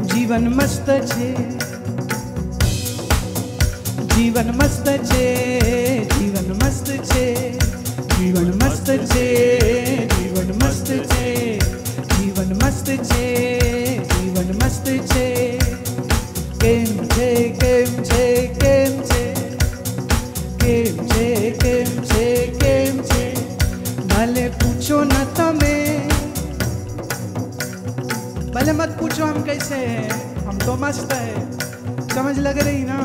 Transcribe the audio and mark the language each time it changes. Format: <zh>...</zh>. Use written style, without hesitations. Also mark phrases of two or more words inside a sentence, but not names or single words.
<gu>જીવન મસ્ત છે, જીવન મસ્ત છે, જીવન મસ્ત છે, જીવન મસ્ત છે, જીવન મસ્ત છે, જીવન મસ્ત છે, જીવન મસ્ત છે. કેમ છે, કેમ છે, કેમ છે, કેમ છે, કેમ છે, કેમ છે, ભલે પૂછો ન તમે,</gu> <hi>भले मत पूछो हम कैसे हैं, हम तो मस्त है. समझ लग रही ना?</hi>